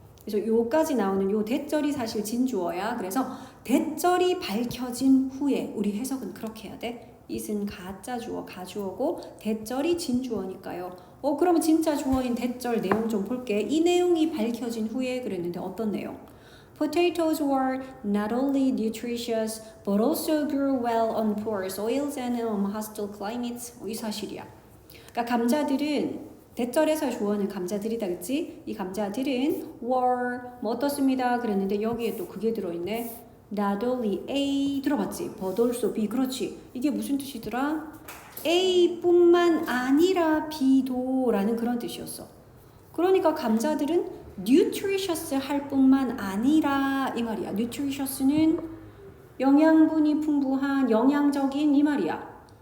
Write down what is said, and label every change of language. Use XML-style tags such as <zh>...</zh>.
<ko>그래서 요까지 나오는 요 대절이 사실 진주어야. 그래서 대절이 밝혀진 후에 우리 해석은 그렇게 해야 돼. it은 가짜 주어, 가주어고 대절이 진주어니까요. 그러면 진짜 주어인 대절 내용 좀 볼게. 이 내용이 밝혀진 후에 그랬는데 어떤 내용?</ko> <en>Potatoes were not only nutritious but also grew well on poor soils and hostile climates.</en> <ko>이 사실이야. 그러니까 감자들은 대절에서 주어는 감자들이다 그치? 이 감자들은 were 뭐 어떻습니다 그랬는데 여기에 또 그게 들어있네.</ko> <en>Not only A</en> <ko>들어봤지?</ko> <en>But also B</en> <ko>그렇지. 이게 무슨 뜻이더라? A뿐만 아니라 B도 라는 그런 뜻이었어. 그러니까 감자들은 nutritious 할 뿐만 아니라 이 말이야. nutritious는 영양분이 풍부한 영양적인 이 말이야.</ko>